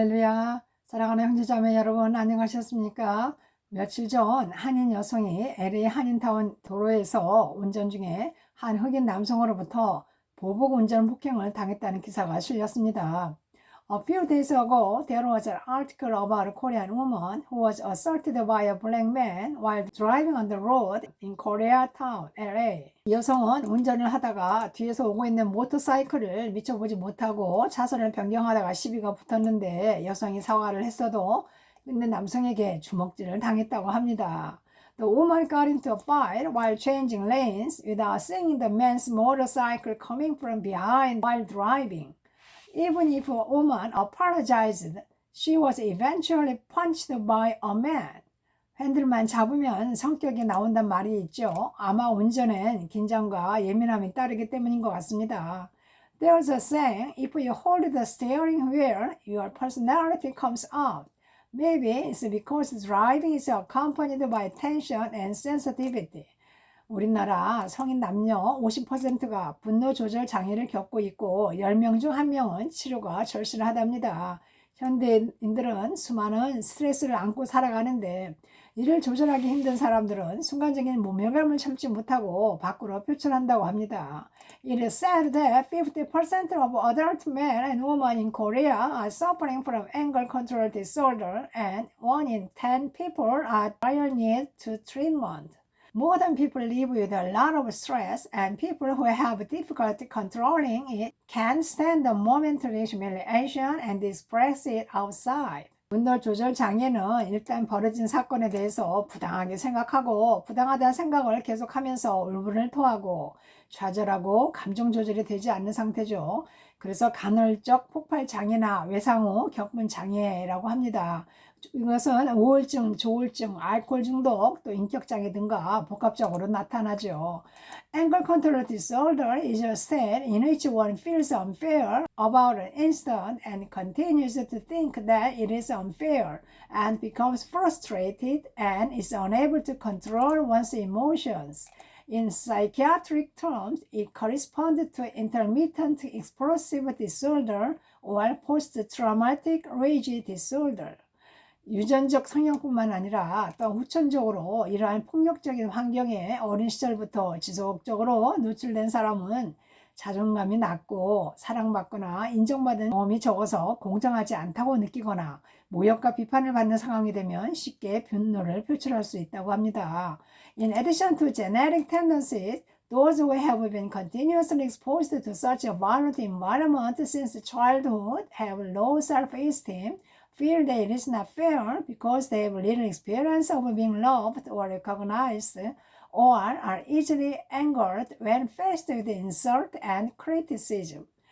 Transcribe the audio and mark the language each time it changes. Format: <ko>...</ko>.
<ko>할렐루야, 사랑하는 형제자매 여러분 안녕하셨습니까? 며칠 전 한인 여성이 LA 한인타운 도로에서 운전 중에 한 흑인 남성으로부터 보복 운전 폭행을 당했다는 기사가 실렸습니다.</ko> <en>A few days ago, there was an article about a Korean woman who was assaulted by a black man while driving on the road in Koreatown, LA.</en> <ko>이 여성은 운전을 하다가 뒤에서 오고 있는 모터사이클을 미처 보지 못하고 차선을 변경하다가 시비가 붙었는데 여성이 사과를 했어도 있는 남성에게 주먹질을 당했다고 합니다.</ko> <en>The woman got into a fight while changing lanes without seeing the man's motorcycle coming from behind while driving. Even if a woman apologized, she was eventually punched by a man.</en> <ko>핸들만 잡으면 성격이 나온단 말이 있죠. 아마 운전엔 긴장과 예민함이 따르기 때문인 것 같습니다.</ko> <en>There's a saying, if you hold the steering wheel, your personality comes out. Maybe it's because driving is accompanied by tension and sensitivity.</en> <ko>우리나라 성인 남녀 50%가 분노 조절 장애를 겪고 있고 10명 중 1명은 치료가 절실하답니다. 현대인들은 수많은 스트레스를 안고 살아가는데 이를 조절하기 힘든 사람들은 순간적인 모멸감을 참지 못하고 밖으로 표출한다고 합니다.</ko> <en>It is said that 50% of adult men and women in Korea are suffering from anger control disorder and 1 in 10 people are dire need to treatment. Modern people live with a lot of stress, and people who have difficulty controlling it can't stand the momentary humiliation and express it outside.</en> <ko>분노 조절 장애는 일단 벌어진 사건에 대해서 부당하게 생각하고 부당하다는 생각을 계속하면서 울분을 토하고 좌절하고 감정 조절이 되지 않는 상태죠. 그래서 간헐적 폭발 장애나 외상 후 겪은 장애라고 합니다. 이것은 우울증, 조울증, 알코올 중독, 또 인격장애 등과 복합적으로 나타나죠.</ko> <en>Anger control disorder is a state in which one feels unfair about an incident and continues to think that it is unfair and becomes frustrated and is unable to control one's emotions. In psychiatric terms, it corresponds to intermittent explosive disorder or post-traumatic rage disorder.</en> <ko>유전적 성향뿐만 아니라 또 후천적으로 이러한 폭력적인 환경에 어린 시절부터 지속적으로 노출된 사람은 자존감이 낮고 사랑받거나 인정받은 경험이 적어서 공정하지 않다고 느끼거나 모욕과 비판을 받는 상황이 되면 쉽게 분노를 표출할 수 있다고 합니다.</ko> <en>In addition to genetic tendencies, those who have been continuously exposed to such a violent environment since childhood have low self-esteem, feel that it is not fair because they have little experience of being loved or recognized, or are easily angered when faced with insult and criticism.</en>